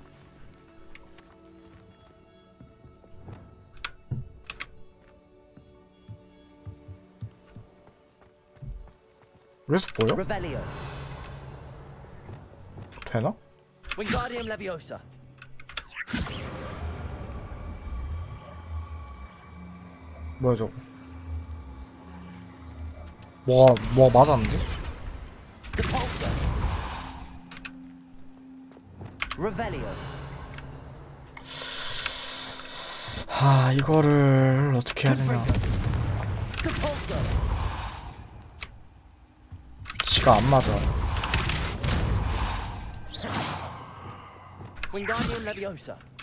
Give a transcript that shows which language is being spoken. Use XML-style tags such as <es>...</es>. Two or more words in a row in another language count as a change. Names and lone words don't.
<ko>그래서 보여?</ko> <la>Revelio.</la> <ko>되나?</ko> <la>Wingardium Leviosa.</la> <ko>뭐야 저거? 뭐가 맞았는데?</ko> <la>Depulso. Revelio.</la> <ko>이거를 어떻게 해야 되냐?</ko> <la>Depulso.</la> <ko>위치가 안 맞아.</ko> <la>Wingardium Leviosa.</la>